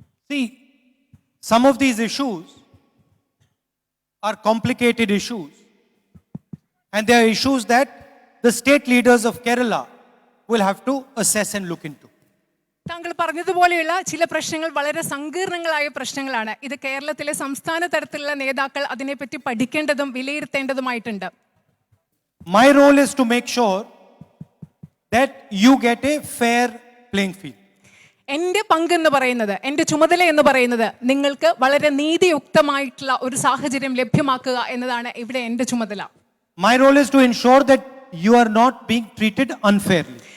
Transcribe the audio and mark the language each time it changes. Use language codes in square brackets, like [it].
[en] See, some of these issues are complicated issues. And they are issues that the state leaders of Kerala will have to assess and look into. [ml] താങ്കൾ പറഞ്ഞതുപോലെയുള്ള ചില പ്രശ്നങ്ങൾ വളരെ സങ്കീർണങ്ങളായ പ്രശ്നങ്ങളാണ്. ഇത് കേരളത്തിലെ സംസ്ഥാന തലത്തിലുള്ള നേതാക്കൾ അതിനെപ്പറ്റി പഠിക്കേണ്ടതും വിലയിരുത്തേണ്ടതുമായിട്ടുണ്ട്. [en] My role is to make sure that you get a fair playing field. [ml] എൻ്റെ പങ്കെന്ന് പറയുന്നത്, എൻ്റെ ചുമതല എന്ന് പറയുന്നത് നിങ്ങൾക്ക് വളരെ നീതിയുക്തമായിട്ടുള്ള ഒരു സാഹചര്യം ലഭ്യമാക്കുക എന്നതാണ് ഇവിടെ എൻ്റെ ചുമതല. [en] My role is to ensure that you are not being treated unfairly.